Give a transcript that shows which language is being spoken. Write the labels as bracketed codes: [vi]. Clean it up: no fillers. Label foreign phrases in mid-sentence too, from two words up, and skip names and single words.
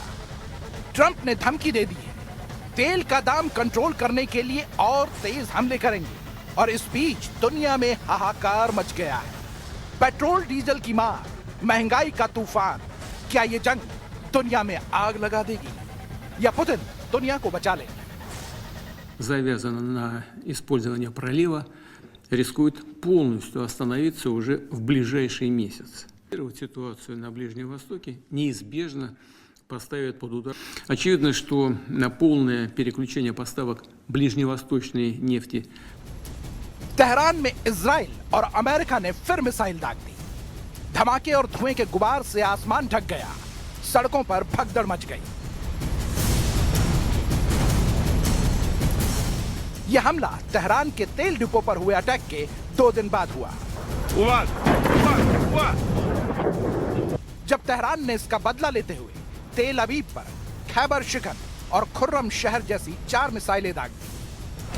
[hi] ट्रंप ने धमकी दे दी है, तेल का दाम कंट्रोल करने के लिए और तेज हमले करेंगे। और इस बीच दुनिया में हाहाकार मच गया है। पेट्रोल डीजल की मार, महंगाई का तूफान। क्या ये जंग दुनिया में आग लगा देगी या पुतिन दुनिया को बचा लेंगे? [ru] Завязано на использование пролива, рискует полностью остановиться уже в ближайший месяц. Ситуацию на Ближнем Востоке неизбежно поставит под удар. Очевидно, что на полное переключение поставок ближневосточной нефти. [hi] तेहरान में इजराइल और अमेरिका ने फिर मिसाइल दाग दी। धमाके और धुएं के गुबार से आसमान ढक गया। सड़कों पर भगदड़ मच गई। यह हमला तेहरान के तेल डिपो पर हुए अटैक के 2 दिन बाद हुआ, जब तेहरान ने इसका बदला लेते हुए तेल अवीव पर खैबर शिखर और खुर्रम शहर जैसी 4 मिसाइलें दाग दी।